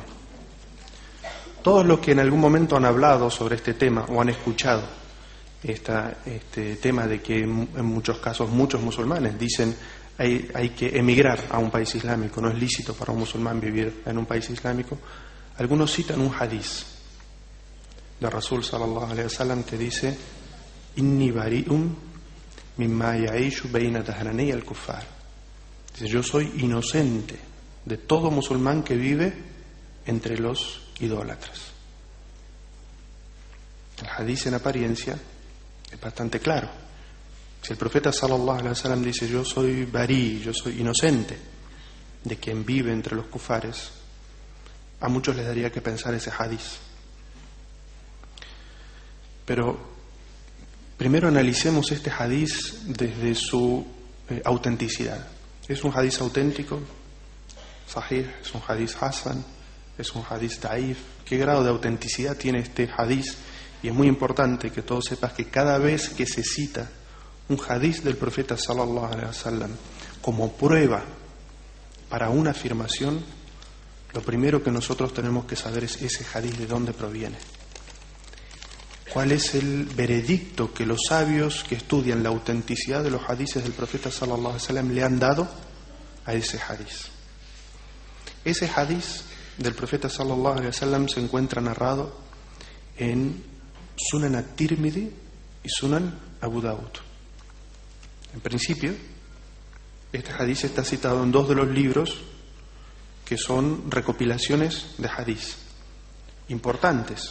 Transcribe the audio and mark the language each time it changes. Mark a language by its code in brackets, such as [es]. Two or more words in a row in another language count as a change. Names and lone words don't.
[es] Todos los que en algún momento han hablado sobre este tema o han escuchado este tema de que en muchos casos muchos musulmanes dicen hay que emigrar a un país islámico, no es lícito para un musulmán vivir en un país islámico. Algunos citan un hadiz de Rasul [ar] صلى الله عليه وسلم [es] que dice: [ar] إني بريء مما يعيش بين ظهراني الكفار. [es] Dice: yo soy inocente de todo musulmán que vive entre los idólatras. El hadiz en apariencia es bastante claro. Si el profeta [ar] صلى الله عليه وسلم [es] dice yo soy barí, yo soy inocente de quien vive entre los kufares, a muchos les daría que pensar ese hadiz. Pero primero analicemos este hadiz desde su autenticidad. ¿Es un hadiz auténtico? Sahih, ¿es un hadiz hasan? ¿Es un hadiz daif? ¿Qué grado de autenticidad tiene este hadiz? Y es muy importante que todos sepas que cada vez que se cita un hadiz del profeta [ar] صلى الله عليه وسلم [es] como prueba para una afirmación, lo primero que nosotros tenemos que saber es ese hadiz de dónde proviene. ¿Cuál es el veredicto que los sabios que estudian la autenticidad de los hadices del profeta [ar] صلى الله عليه وسلم [es] le han dado a ese hadiz? Ese hadiz del profeta [ar] صلى الله عليه وسلم [es] se encuentra narrado en Sunan at-Tirmidhi y Sunan Abu Dawud. En principio, este hadiz está citado en dos de los libros que son recopilaciones de hadiz importantes.